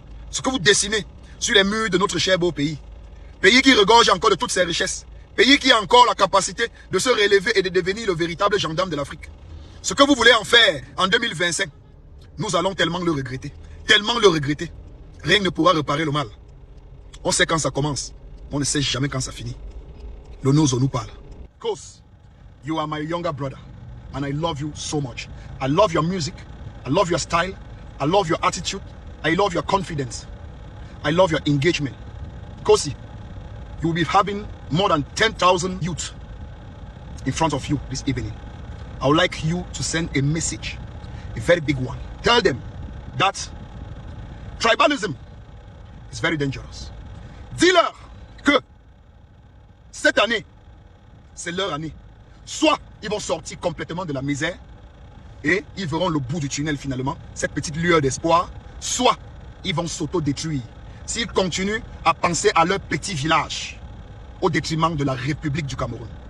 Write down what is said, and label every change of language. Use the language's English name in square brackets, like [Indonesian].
[French] Ce que vous dessinez sur les murs de notre cher beau pays, pays qui regorge encore de toutes ses richesses, pays qui a encore la capacité de se relever et de devenir le véritable gendarme de l'Afrique. Ce que vous voulez en faire en 2025, nous allons tellement le regretter. Tellement le regretter. Rien ne pourra réparer le mal. On sait quand ça commence, on ne sait jamais quand ça finit. Le nous nous parle. [English] Cause, you are my younger brother, and I love you so much. I love your music, I love your style, I love your attitude, I love your confidence, I love your engagement. Kosi, you will be having more than 10,000 youth in front of you this evening. I would like you to send a message, a very big one. Tell them that tribalism is very dangerous. [French] Dis-leur que cette année, c'est leur année. Soit ils vont sortir complètement de la misère et ils verront le bout du tunnel finalement, cette petite lueur d'espoir, soit ils vont s'auto-détruire s'ils continuent à penser à leur petit village au détriment de la République du Cameroun.